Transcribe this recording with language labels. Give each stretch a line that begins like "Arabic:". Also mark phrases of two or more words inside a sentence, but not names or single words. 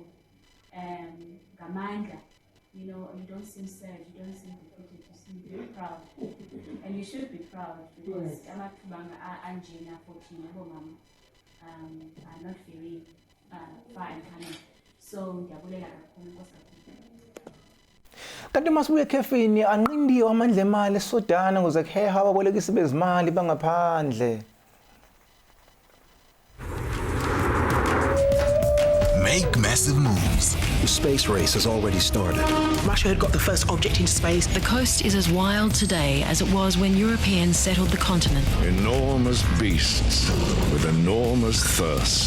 Zulu: Gamandla.
English: You don't seem sad, you don't seem defeated, you seem very proud. And you should be proud because Anjina 14 Mama are not very far and coming. So
Zulu: kanti masibuye ekhefini anqindiwe amandla emali eSudan ukuze kuheha ababolekisi bezimali bangaphandle.
English: Make massive moves. The space race has already started. Russia had got the first object into space. The coast is as wild today as it was when Europeans settled the continent. Enormous beasts with enormous thirst.